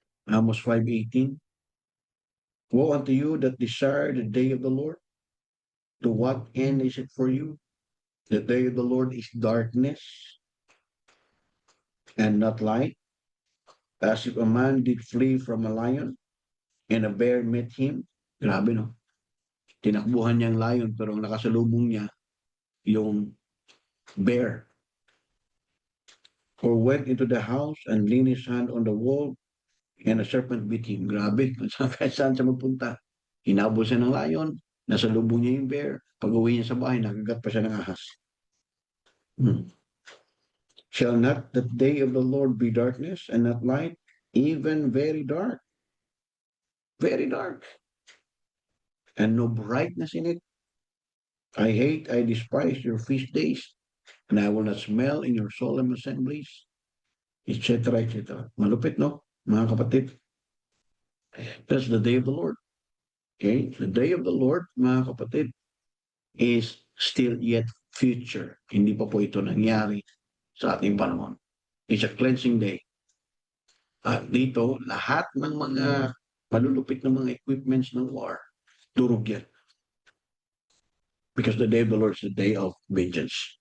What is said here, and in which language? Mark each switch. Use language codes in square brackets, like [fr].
[en] Amos 5:18. Woe unto you that desire the day of the Lord. To what end is it for you? The day of the Lord is darkness and not light, as if a man did flee from a lion and a bear met him. [tl] Grabe, no? Tinakbuhan niyang lion pero ang nakasalubong niya yung bear. [en] Or went into the house and leaned his hand on the wall and a serpent bit him. [tl] Grabe, kahit saan siya magpunta. Hinabol siya ng lion, nasalubong niya yung bear. Pag uwi niya sa bahay, nakagat pa siya ng ahas. [en] Shall not the day of the Lord be darkness and not light, even very dark? Very dark. And no brightness in it. I despise your feast days, and I will not smell in your solemn assemblies, etc., etc. [tl] Malupit, no? Mga kapatid. [en] That's the day of the Lord. Okay? The day of the Lord, mga kapatid, is still yet future. [tl] Hindi pa po ito nangyari sa ating panahon. [en] It's a cleansing day. [tl] At dito, lahat ng mga malulupit na mga equipments ng war, durog yan. [en] Because the day of the Lord is the day of vengeance.